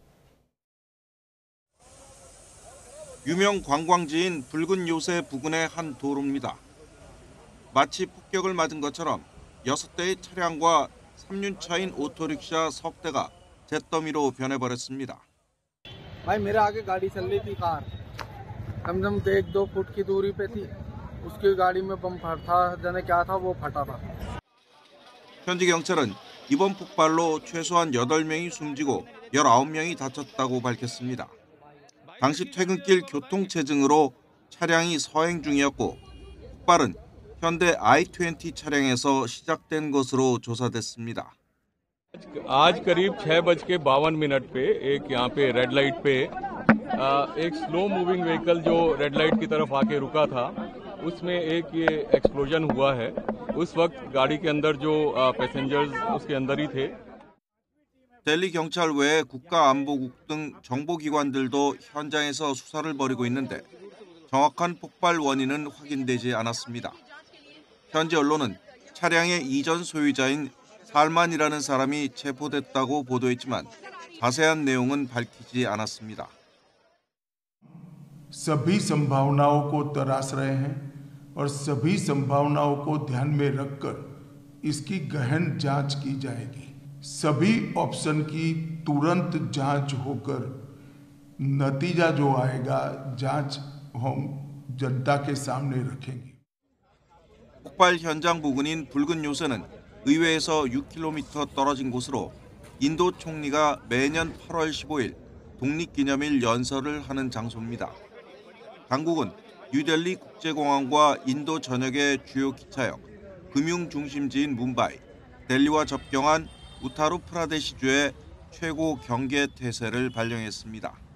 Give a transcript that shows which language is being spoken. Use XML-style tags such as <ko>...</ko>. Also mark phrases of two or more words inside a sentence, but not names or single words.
<ko>유명 관광지인 붉은 요새 부근의 한 도로입니다. 마치 폭격을 맞은 것처럼 6대의 차량과 3륜차인 오토릭샤 석 대가 잿더미로 변해버렸습니다.</ko> <hi>भाई मेरे आगे गाड़ी चल रही थी कार कम से कम 1-2 फुट की दूरी पे थी उसकी गाड़ी में बम फटा जाने क्या था वो फटा था.</hi> <ko>현지 경찰은 이번 폭발로 최소한 8명이 숨지고 19명이 다쳤다고 밝혔습니다. 당시 퇴근길 교통체증으로 차량이 서행 중이었고 폭발은 현대 i20 차량에서 시작된 것으로 조사됐습니다.</ko> <hi>आज करीब 6:52 पे एक यहाँ पे</hi> <en>red light</en> <hi>पे एक</hi> <en>slow moving vehicle</en> <hi>जो</hi> <en>red light</en> <hi>की तरफ आके रुका था उसमें एक ये एक्सप्लोजन हुआ है। उस वक्त गाड़ी के अंदर जो पैसेंजर्स उसके अंदर ही थे।</hi> <ko>델리 경찰 외에 국가안보국 등 정보기관들도 현장에서 수사를 벌이고 있는데 정확한 폭발 원인은 확인되지 않았습니다. 현지 언론은 차량의 이전 소유자인 살만이라는 사람이 체포됐다고 보도했지만 자세한 내용은 밝히지 않았습니다.</ko> <hi>सभी संभावनाओं को तराश रहे हैं और सभी संभावनाओं को ध्यान में रखकर इसकी गहन जांच की जाएगी। सभी ऑप्शन की तुरंत जांच होकर नतीजा जो आएगा जांच हम जनता के सामने रखेंगे।</hi> <ko>폭발 현장 부근인 붉은 요새는 의회에서 6km 떨어진 곳으로 인도 총리가 매년 8월 15일 독립기념일 연설을 하는 장소입니다. 당국은 뉴델리 국제공항과 인도 전역의 주요 기차역, 금융 중심지인 뭄바이, 델리와 접경한 우타루 프라데시주의 최고 경계 태세를 발령했습니다.</ko>